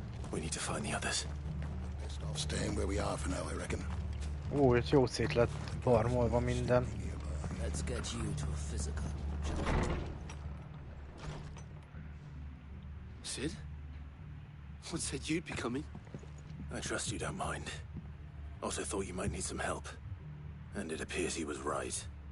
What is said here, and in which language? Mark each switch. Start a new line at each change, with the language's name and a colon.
English: We need to find the others. Best off staying where we are for now, I reckon.
Hungarian: Ó, itt jó szét lett barmolva minden.
English: Let's get you to a physical. Sid? What said you'd be coming? I trust you don't mind. Also thought you might need some help. And it appears he was right.